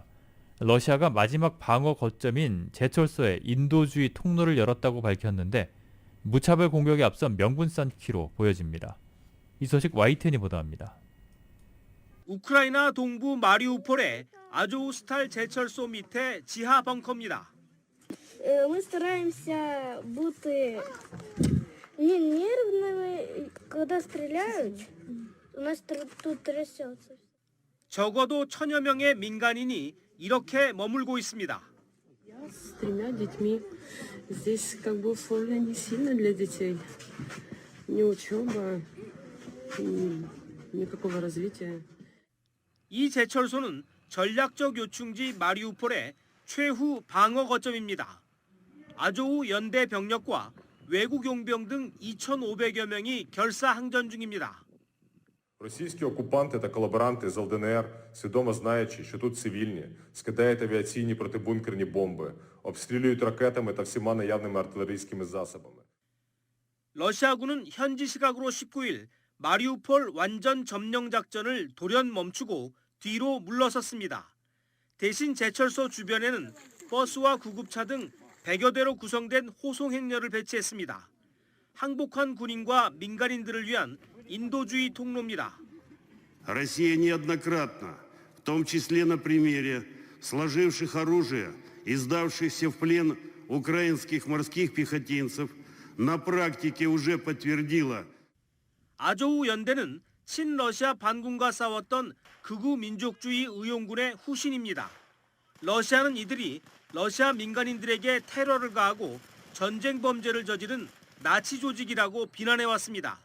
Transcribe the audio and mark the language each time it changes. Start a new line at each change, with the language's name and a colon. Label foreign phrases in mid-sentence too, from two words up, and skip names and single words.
Korean: 러시아가 마지막 방어 거점인 제철소에 인도주의 통로를 열었다고 밝혔는데 무차별 공격에 앞선 명분 쌓기로 보여집니다. 이 소식 YTN이 보도합니다. 우크라이나 동부 마리우폴의 아조우스탈 제철소 밑에 지하 벙커입니다.
Russian: Мы стараемся быть не нервными, когда стреляют. У нас тут трясется.
Korean: 적어도 1000여 명의 민간인이 이렇게 머물고 있습니다.
Russian: С тремя детьми. Здесь как бы условия не сильно для детей. Ни учеба, никакого развития.
Korean: 이 제철소는 전략적 요충지 마리우폴의 최후 방어 거점입니다. 아조우 연대 병력과 외국 용병 등 2,500여 명이 결사항전 중입니다.
Ukrainian: Російські окупанти та колаборанти з ЛДНР, свідомо знаючи, що тут цивільні, скидають авіаційні протибункерні бомби, обстрілюють ракетами та всіма наявними артилерійськими засобами.
Korean: 러시아군은 현지 시각으로 19일 마리우폴 완전 점령 작전을 돌연 멈추고 뒤로 물러섰습니다. 대신 제철소 주변에는 버스와 구급차 등 100여 대로 구성된 호송 행렬을 배치했습니다. 항복한 군인과 민간인들을 위한 인도주의 통로입니다.
Russian: Россия неоднократно, в том числе на примере сложивших оружие и сдавшихся в плен украинских морских пехотинцев, на практике уже подтвердила.
Korean: 아조우 연대는 친러시아 반군과 싸웠던 극우 민족주의 의용군의 후신입니다. 러시아는 이들이 러시아 민간인들에게 테러를 가하고 전쟁 범죄를 저지른 나치 조직이라고 비난해왔습니다.